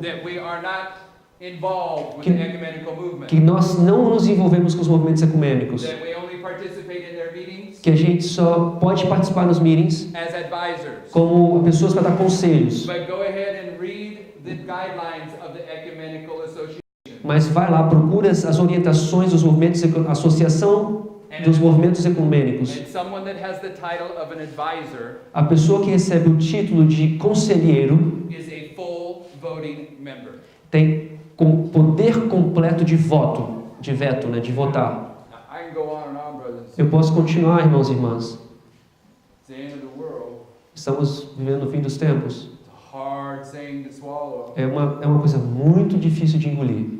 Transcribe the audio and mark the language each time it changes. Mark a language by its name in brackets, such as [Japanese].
[English] that we are not involved with [Portuguese] Que- [English] the ecumenical movement. [Portuguese] que nós não nos envolvemos com os movimentos ecumênicos, [English] That we only participate in their meetings [Portuguese] que a gente só pode participar nos [English] meetings as advisors. [Portuguese] como pessoas para dar conselhos. [English] But go ahead and read the guidelines of the ecumenical association. [Portuguese] Mas vai lá, procura as orientações dos movimentos, associação dos movimentos ecumênicos. [English] And someone that has the title of an advisor [Portuguese] A pessoa que recebe o título de conselheiro [English] is a full voting member. [Portuguese] tem poder completo de voto, de veto, né, de votar. [English] Now, I can go on and on, brothers. [Portuguese] Eu posso continuar, irmãos e irmãs. [English] It's the end of the world. [Portuguese] Estamos vivendo no fim dos tempos. [English] It's a hard saying to swallow. [Portuguese] É uma coisa muito difícil de engolir.